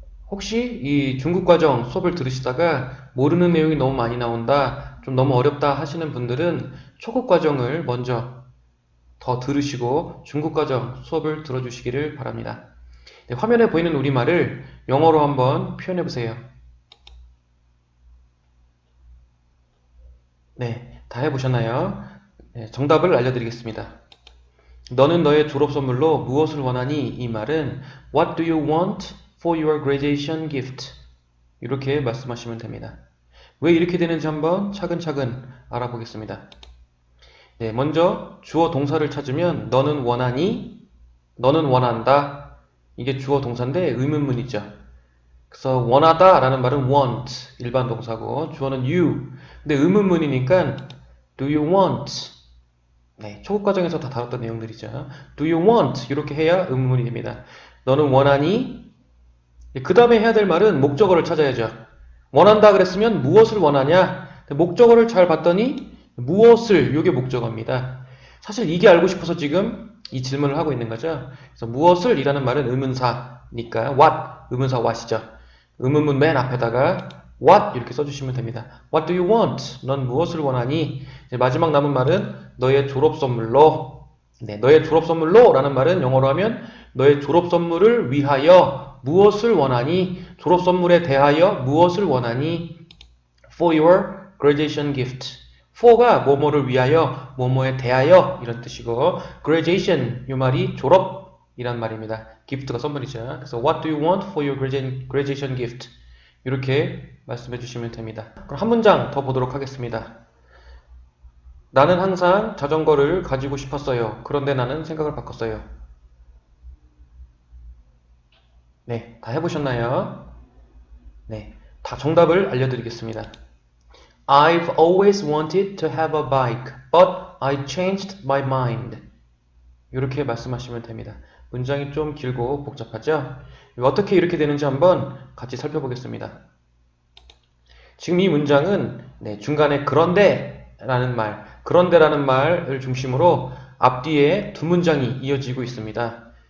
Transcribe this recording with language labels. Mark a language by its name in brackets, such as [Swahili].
[Korean] 혹시 이 중급 과정 수업을 들으시다가 모르는 내용이 너무 많이 나온다, 좀 너무 어렵다 하시는 분들은 초급 과정을 먼저 더 들으시고 중급 과정 수업을 들어주시기를 바랍니다. 네, 화면에 보이는 우리말을 영어로 한번 표현해 보세요. 네, 다 해보셨나요? 네, 정답을 알려드리겠습니다. 너는 너의 졸업 선물로 무엇을 원하니? 이 말은 [English] What do you want for your graduation gift? [Korean] 이렇게 말씀하시면 됩니다. 왜 이렇게 되는지 한번 차근차근 알아보겠습니다. 네, 먼저 주어 동사를 찾으면 너는 원하니? 너는 원한다. 이게 주어 동사인데 의문문이죠. 그래서 원하다 라는 말은 want, 일반 동사고 주어는 you. 근데 의문문이니까 [English] do you want? [Korean] 네, 초급 과정에서 다 다뤘던 내용들이죠. [English] Do you want? [Korean] 이렇게 해야 의문문이 됩니다. 너는 원하니? 그 다음에 해야 될 말은 목적어를 찾아야죠. 원한다 그랬으면 무엇을 원하냐? 목적어를 잘 봤더니 무엇을, 이게 목적어입니다. 사실 이게 알고 싶어서 지금 이 질문을 하고 있는 거죠. 그래서 무엇을 이라는 말은 의문사니까 what, 의문사 what이죠. 의문문 맨 앞에다가 what 이렇게 써주시면 됩니다. [English] What do you want? [Korean] 넌 무엇을 원하니? 이제 마지막 남은 말은 너의 졸업 선물로. 네, 너의 졸업 선물로 라는 말은 영어로 하면 너의 졸업 선물을 위하여 무엇을 원하니? 졸업 선물에 대하여 무엇을 원하니? [English] For your graduation gift. [Korean] for가 뭐뭐를 위하여, 뭐뭐에 대하여 이런 뜻이고 graduation 이 말이 졸업이란 말입니다. gift가 선물이죠. [English] 그래서 what do you want for your graduation gift? [Korean] 이렇게 말씀해 주시면 됩니다. 그럼 한 문장 더 보도록 하겠습니다. 나는 항상 자전거를 가지고 싶었어요. 그런데 나는 생각을 바꿨어요. 네, 다 해보셨나요? 네, 다 정답을 알려드리겠습니다. [English] I've always wanted to have a bike, but I changed my mind. [Korean] 이렇게 말씀하시면 됩니다. 문장이 좀 길고 복잡하죠? 어떻게 이렇게 되는지 한번 같이 살펴보겠습니다. 지금 이 문장은 중간에 그런데 라는 말, 그런데라는 말을 중심으로 앞뒤에 두 문장이 이어지고 있습니다.